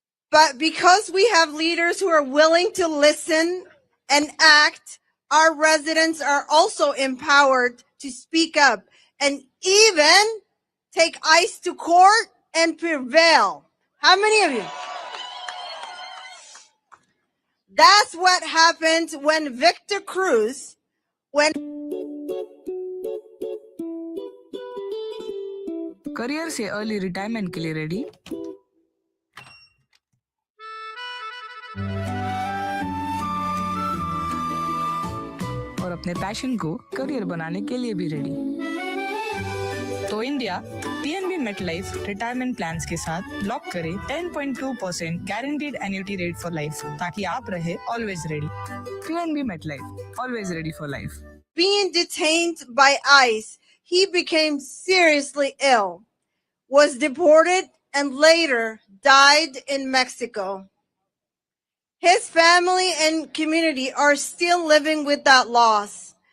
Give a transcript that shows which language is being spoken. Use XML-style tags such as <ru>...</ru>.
<en>But because we have leaders who are willing to listen and act, our residents are also empowered to speak up and even take ICE to court and prevail. How many of you? That's what happened when Victor Cruz,</en> <hi>career से early retirement के लिए ready? और अपने passion को career बनाने के लिए भी रेडी? तो India PNB MetLife retirement plans के साथ लॉक करे 10.2%</hi> <en>guaranteed annuity rate for life,</en> <hi>ताकि आप रहे</hi> <en>Always ready. PNB MetLife, always ready for life. Being detained by ICE, he became seriously ill, was deported, and later died in Mexico. His family and community are still living with that loss.</en>